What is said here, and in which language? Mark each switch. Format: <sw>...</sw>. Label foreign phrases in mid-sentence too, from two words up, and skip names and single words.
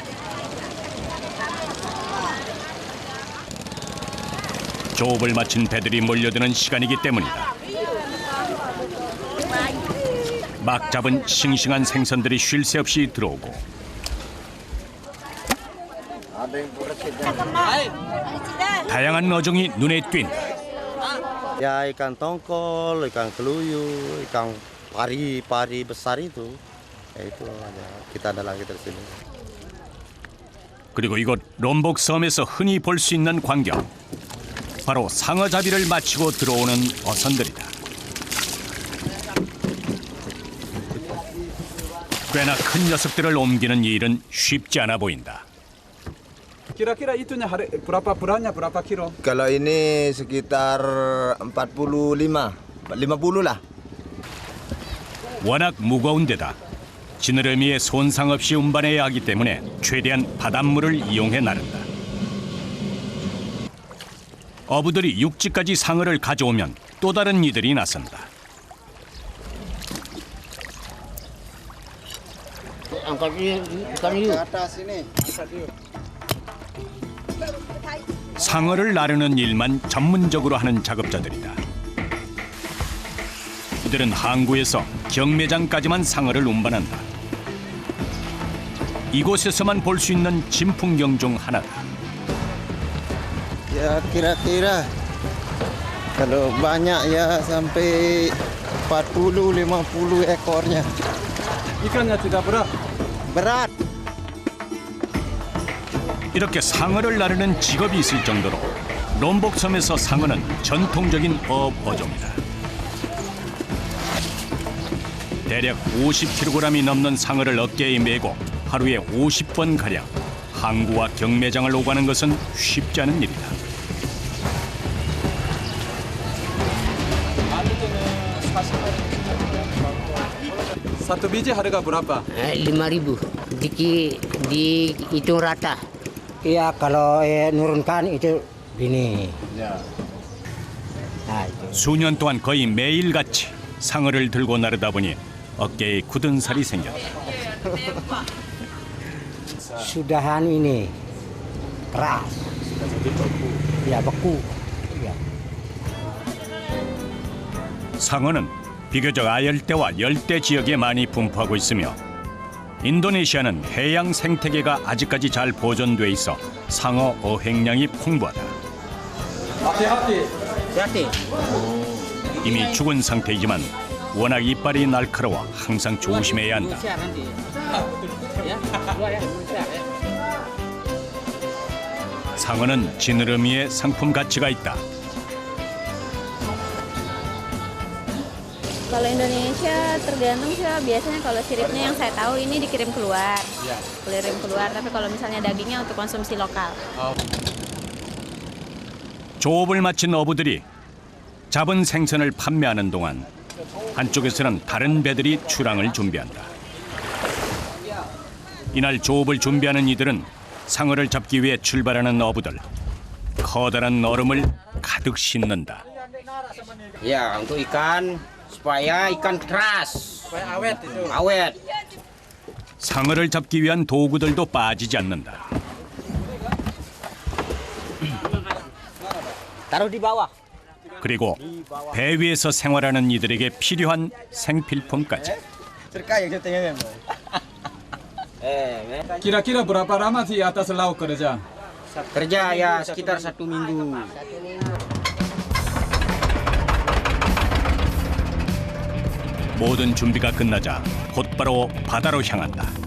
<ko>조업을 마친 배들이 몰려드는 시간이기 때문이다. 막 잡은 싱싱한 생선들이 쉴 새 없이 들어오고 다양한 어종이 눈에 띈다.</ko> <id>Ya ikan tongkol, ikan keluyu, ikan pari besar itu. Ya itu kita ada lagi di sini.</id> <ko>그리고 이곳 롬복 섬에서 흔히 볼 수 있는 광경. 바로 상어잡이를 마치고 들어오는 어선들이다. 꽤나 큰 녀석들을 옮기는 이 일은 쉽지 않아 보인다.</ko> <id>Kira-kira itunya berapa beratnya, berapa kilo? Kalau ini sekitar 50 lah.</id> <ko>워낙 무거운 데다 지느러미에 손상 없이 운반해야 하기 때문에 최대한 바닷물을 이용해 나른다. 어부들이 육지까지 상어를 가져오면 또 다른 이들이 나선다. 상어를 나르는 일만 전문적으로 하는 작업자들이다. 이들은 항구에서 경매장까지만 상어를 운반한다. 이곳에서만 볼 수 있는 진풍경 중 하나다.</ko> <id>Ya kira-kira kalau banyak ya sampai 40-50 ekornya. 이간nya tidak berat. Berat.</id> <ko>이렇게 상어를 나르는 직업이 있을 정도로 롬복섬에서 상어는 전통적인 어업 어종이다. 대략 50kg이 넘는 상어를 어깨에 메고 하루에 50번가량 항구와 경매장을 오가는 것은 쉽지 않은 일이다.</ko> <id>Satu biji harga berapa? 5.000 dihitung rata. Iya, kalau nurunkan itu gini. Nah, itu.</id> <ko>수년 동안 거의 매일같이 상어를 들고 나르다 보니 어깨에 굳은 살이 생겼다.</ko> <id>Sudahan ini keras. Ya, beku. Ya.</id> <ko>상어는 비교적 아열대와 열대 지역에 많이 분포하고 있으며 인도네시아는 해양 생태계가 아직까지 잘 보존돼 있어 상어 어획량이 풍부하다.</ko> <id>Hati-hati.</id> <ko>이미 죽은 상태이지만 워낙 이빨이 날카로워 항상 조심해야 한다. 상어는 지느러미에 상품 가치가 있다.</ko> <id>Kalau Indonesia tergantung sih, biasanya kalau siripnya yang saya tahu ini dikirim keluar. Kirim keluar, tapi kalau misalnya dagingnya untuk konsumsi lokal.</id> <ko>조업을 마친 어부들이 잡은 생선을 판매하는 동안 한쪽에서는 다른 배들이 출항을 준비한다. 이날 조업을 준비하는 이들은 상어를 잡기 위해 출발하는 어부들. 커다란 얼음을 가득 싣는다.</ko> <id>Ya, untuk ikan supaya ikan keras. Supaya awet itu. Awet.</id> <ko>상어를 잡기 위한 도구들도 빠지지 않는다.</ko> <id>Taruh di bawah.</id> <ko>그리고 배 위에서 생활하는 이들에게 필요한 생필품까지.</ko> <id>Kira-kira berapa lama sih atas laut kerja? Kerja ya sekitar 1 minggu.</id> <ko>모든 준비가 끝나자 곧바로 바다로 향한다.</ko>